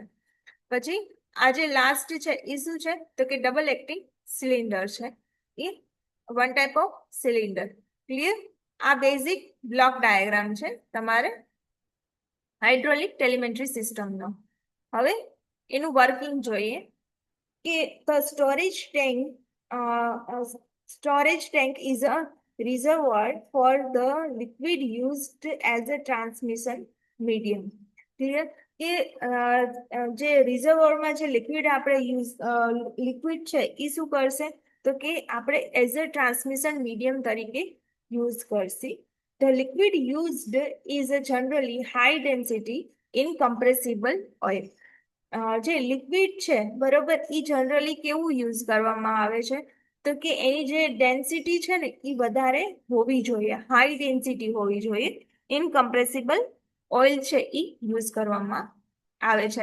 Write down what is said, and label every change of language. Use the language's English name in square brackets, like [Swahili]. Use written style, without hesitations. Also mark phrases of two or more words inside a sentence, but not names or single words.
[Gujarati] પછી આ જે લાસ્ટ છે એ શું છે, તો કે [English] double acting cylinder [Gujarati] છે, એ [English] one type of cylinder. [Gujarati] ક્લિયર? આ [English] basic block diagram [Gujarati] છે તમારે [English] hydraulic telemetry [Gujarati] સિસ્ટમનો. હવે એનું વર્કિંગ જોઈએ કે [English] the storage tank is a reservoir for the liquid used as a transmission medium. [Gujarati] ક્લિયર? કે જે રિઝર્વોરમાં જે લિક્વિડ આપણે લિક્વિડ છે એ શું કરશે, તો કે આપણે [English] as a transmission medium [Gujarati] તરીકે યુઝ કરશે. [English] The liquid used is a generally high density incompressible oil. [Gujarati] જે લિક્વિડ છે, બરોબર, એ જનરલી કેવું યુઝ કરવામાં આવે છે, તો કે એની જે ડેન્સિટી છે ને એ વધારે હોવી જોઈએ, [English] high density [Gujarati] હોવી જોઈએ. [English] incompressible oil [Gujarati] છે એ યુઝ કરવામાં આવે છે.